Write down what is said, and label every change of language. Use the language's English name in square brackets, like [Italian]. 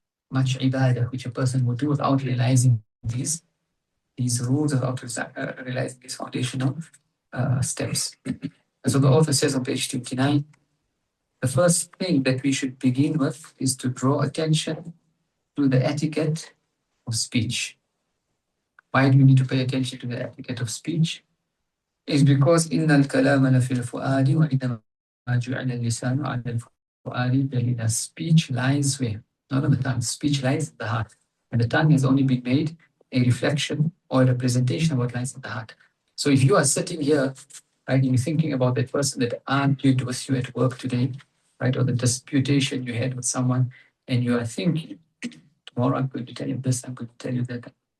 [English] much ibadah which a person would do without realizing these rules, without realizing these foundational steps. And so the author says on page 29, the first thing that we should begin with is to draw attention to the etiquette of speech. Why do we need to pay attention to the etiquette of speech? It's because [Arabic] إن الكلام لفي الفؤاد وإنما جعل اللسان على الفؤاد دليلا. [English] Speech lies where? Not on the tongue. Speech lies in the heart. And the tongue has only been made a reflection or a representation of what lies in the heart. So if you are sitting here, right, and you're thinking about that person that argued with you at work today, right, or the disputation you had with someone, and you are thinking, tomorrow I'm going to tell you this, I'm going to tell you that.